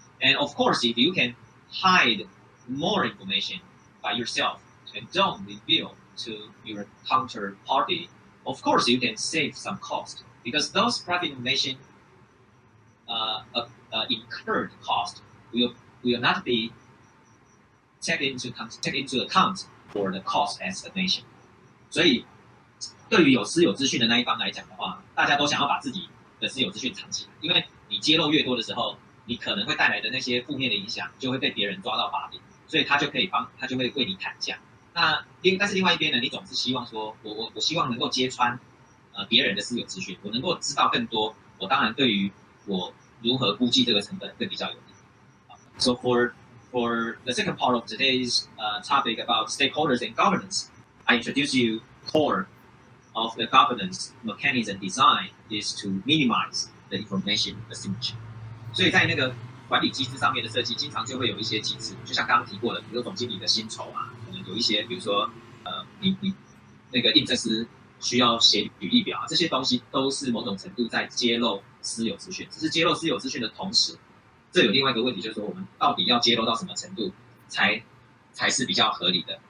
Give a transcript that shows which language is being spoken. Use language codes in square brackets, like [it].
[en] And of course, if you can hide more information by yourself and don't reveal to your counterparty, of course you can save some cost because those private information incurred cost will not be taken into account for the cost estimation. [zh] 所以对于有私有资讯的那一方来讲的话，大家都想要把自己的私有资讯藏起来，因为你揭露越多的时候，你可能会带来的那些负面的影响就会被别人抓到把柄，所以他就会为你砍价。但是另外一边呢，你总是希望说，我希望能够揭穿别人的私有资讯，我能够知道更多，我当然对于我如何估计这个成本会比较有利。 [en] So for the second part of today's topic about stakeholders and governance, I introduce you core of the governance mechanism design is to minimize the information asymmetry. [zh] 所以在那个管理机制上面的设计，经常就会有一些机制，就像刚刚提过的，比如说总经理的薪酬啊，可能有一些，比如说你那个应征师需要写履历表啊，这些东西都是某种程度在揭露私有资讯。只是揭露私有资讯的同时，这有另外一个问题，就是说我们到底要揭露到什么程度才是比较合理的？